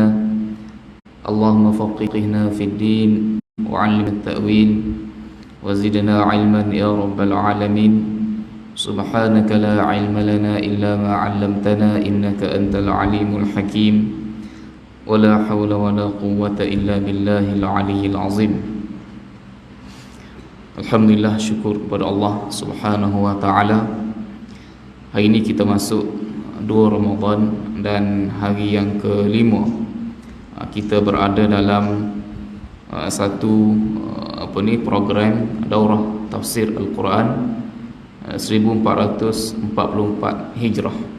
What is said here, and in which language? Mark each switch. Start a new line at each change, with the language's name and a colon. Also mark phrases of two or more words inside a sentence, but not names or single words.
Arabic: اللهم فقهنا في الدين وعلمنا التأويل وزدنا علما يا رب العالمين. سبحانك لا علم لنا إلا ما علمتنا إنك أنت العليم الحكيم. ولا حول ولا قوة إلا بالله العلي العظيم.
Malay: Alhamdulillah, syukur kepada Allah
Arabic: سبحانه وتعالى.
Malay: Hari ini kita masuk 2 Ramadan dan hari yang ke-5. Kita berada dalam satu program daurah tafsir Al-Quran 1444 Hijrah.